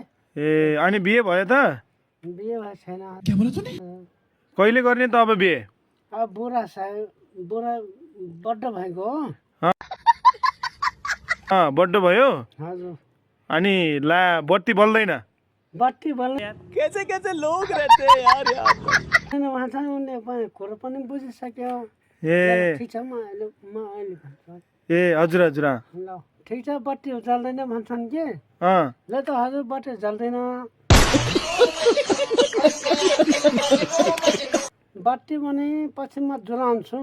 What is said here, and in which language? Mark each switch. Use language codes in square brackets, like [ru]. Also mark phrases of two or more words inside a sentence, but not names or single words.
[ne] ए अनि बिहे भयो त? बिहे भएको छैन। कहिले गर्ने त अब बिहे? अब बुढा बड्ड भएको हो। बड्डो भयो? हजुर। अनि ला बत्ती बल्दैन? बत्ती बल्ने [hi] कैसे कैसे लोग रहते हैं यार यहाँ पर। [ne] भन्छ उनले कुरो पनि बुझिसक्यो। ए ठिक छ म अहिले भन्छु। ए हजुर हजुर। ल ठिक छ बत्ती जल्दैन भन्छन् के। ल त हजुर बत्ती जल्दैन। बत्ती भने पछि म जोडाउँछु।